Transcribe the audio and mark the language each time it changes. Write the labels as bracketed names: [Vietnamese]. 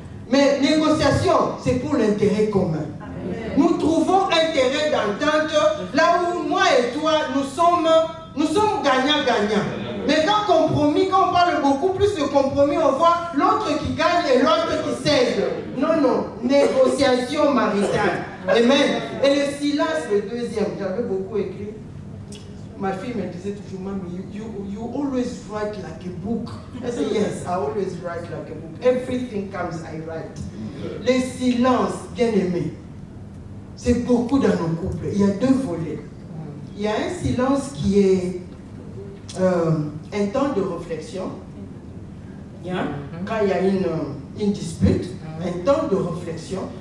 [French] Mais négociation, c'est pour l'intérêt commun. Nous trouvons intérêt d'entente là où moi et toi, nous sommes gagnants-gagnants. Mais quand on parle beaucoup plus de compromis, on voit l'autre qui gagne et l'autre qui cède. Non, négociation maritale. Amen. Et le silence, le deuxième, j'avais beaucoup écrit. Ma fille me disait toujours, [English] Mommy, you always write like a book. I said, yes, I always write like a book. Everything comes, I write. [French] Le silence, bien aimé, c'est beaucoup dans nos couples. Il y a deux volets. Il y a un silence qui est un temps de réflexion. Quand il y a une dispute, un temps de réflexion.